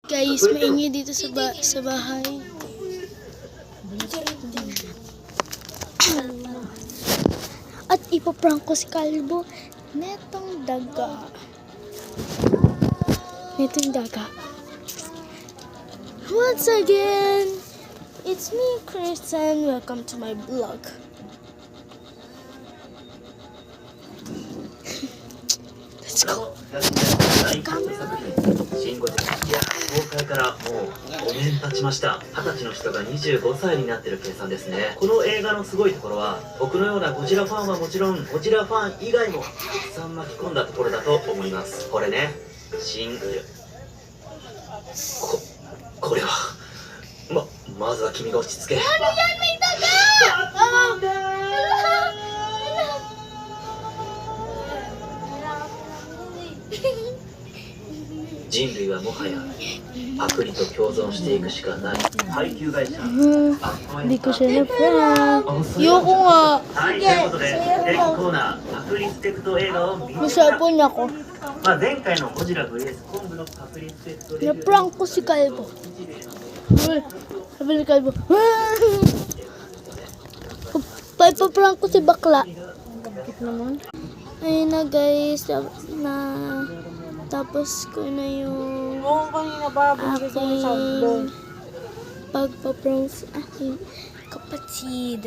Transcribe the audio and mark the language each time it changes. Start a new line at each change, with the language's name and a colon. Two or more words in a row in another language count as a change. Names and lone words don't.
Filipino: Guys, maingay dito sa bahay. At ipaprank ko si Kalbo netong daga.
English: Once again, it's me, Kristen. Welcome to my vlog. Let's go.
Japanese: シン・ゴジラ公開からもう5年経ちました。20歳の人が25歳になってる計算ですね。この映画のすごいところは、僕のようなゴジラファンはもちろん、ゴジラファン以外もたくさん巻き込んだところだと思います。これね、これはまずは君が落ち着け。人類はもはやパクリと共存していくしかない。配給会社。
Filipino: Hindi ko siya na-prank. Ayoko nga.
Japanese: はい、ということで、テックコーナー、パクリスペクト映画を見ました。
Filipino: Masapon niya ako.
Japanese: 前回のゴジラ VS コングのパクリスペクトレビュー。
Filipino: Na-prank ko si Kalbo. Sabi ni Kalbo. Pa-prank ko si Bakla. Ayun na guys. Tapos ko na yung aking pagpa-prank sa aking kapatid.